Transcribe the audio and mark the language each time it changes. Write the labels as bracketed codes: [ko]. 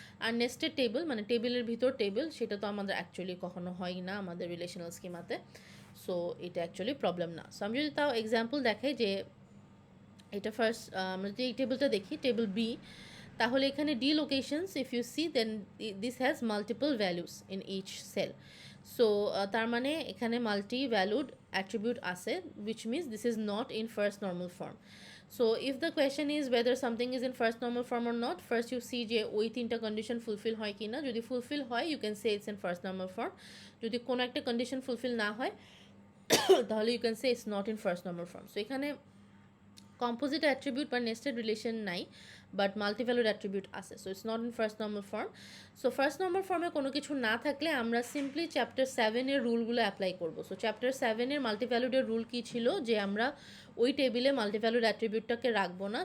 [bn] আর nested table মানে টেবিলের ভিতর টেবিল, সেটা তো আমাদের অ্যাকচুয়ালি কখনো হয় না আমাদের রিলেশনাল স্কিমাতে, সো এটা অ্যাকচুয়ালি প্রবলেম না। সো আমি যদি তাও এক্সাম্পল দেখাই যে এটা ফার্স্ট আমরা যদি এই টেবিলটা দেখি, টেবিল বি, তাহলে এখানে D locations [en] If you see then this has multiple values in each cell. [bn] So তার মানে এখানে মাল্টি ভ্যালুড অ্যাট্রিবিউট আছে, [en] which means this is not in first normal form. So if the question is whether something is in first normal form or not, first you see [bn] যে ওই তিনটা condition fulfil হয় কি না। যদি fulfil হয় [en] you can say it's in first normal form. [bn] যদি কোনো একটা কন্ডিশন ফুলফিল না হয় তাহলে [en] you can say it's not in first normal form. [bn] So এখানে কম্পোজিট অ্যাট্রিবিউট বা নেস্টেড রিলেশন নাই, বাট মাল্টিভ্যালুড অ্যাট্রিবিউট আছে, [en] So it's not in first normal form. [bn] So first normal ফর্মে কোনো কিছু না থাকলে আমরা সিম্পলি চ্যাপ্টার 7-এর রুলগুলো অ্যাপ্লাই করবো। সো চ্যাপ্টার 7-এর মাল্টিভ্যালুডের রুল কী ছিল, যে আমরা ওই টেবিলে মাল্টিভ্যালুড অ্যাট্রিবিউটটাকে রাখবো না।